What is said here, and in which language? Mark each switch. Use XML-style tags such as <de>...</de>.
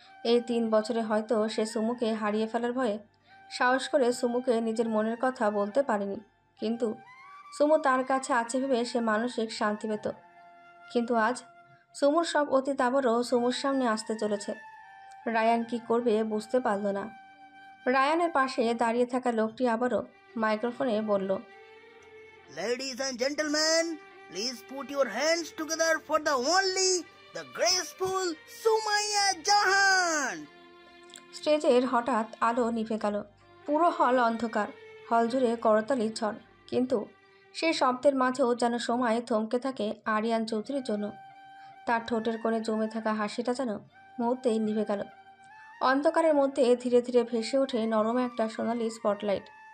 <bn>এই 3 বছরে হয়তো সে সুমুকে হারিয়ে ফেলার ভয়ে সাহস করে সুমুকে নিজের মনের কথা বলতে পারেনি, কিন্তু সুমু তার কাছে আছে ভেবে সে মানসিক শান্তি পেত। কিন্তু আজ সুমুর সব অতীত আবারও সুমুর সামনে আসতে চলেছে। রায়ান কি করবে বুঝতে পারল না। রায়ানের পাশে দাঁড়িয়ে থাকা লোকটি আবারও মাইক্রোফোনে বলল,</bn> <en>Ladies and gentlemen, please put your hands together for the only, the graceful Sumaya Jahan.</en> <bn>স্টেজের হঠাৎ আলো নিভে গেল। পুরো হল অন্ধকার, হল জুড়ে করতালি ঝড়, কিন্তু সেই শব্দের মাঝেও যেন সময় থমকে থাকে আরিয়ান চৌধুরীর জন্য। তার ঠোঁটের কোণে জমে থাকা হাসিটা যেন মুহূর্তেই নিভে গেল। অন্ধকারের মধ্যে ধীরে ধীরে ভেসে ওঠে নরম একটা সোনালি স্পটলাইট।</bn>